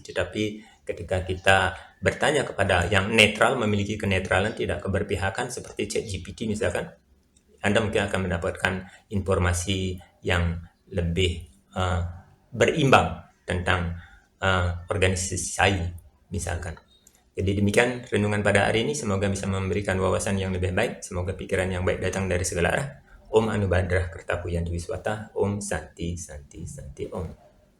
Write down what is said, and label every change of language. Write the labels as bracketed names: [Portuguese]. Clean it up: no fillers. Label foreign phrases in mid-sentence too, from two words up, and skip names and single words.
[Indonesian] Tetapi ketika kita bertanya kepada yang netral, memiliki kenetralan, tidak keberpihakan seperti ChatGPT misalkan, Anda mungkin akan mendapatkan informasi yang lebih berimbang tentang organisasi saya misalkan. Jadi demikian renungan pada hari ini, semoga bisa memberikan wawasan yang lebih baik, semoga pikiran yang baik datang dari segala arah. [Sanskrit] Om Anubadrah Kertapuyan Wiswata, Om Santi Santi Santi Om.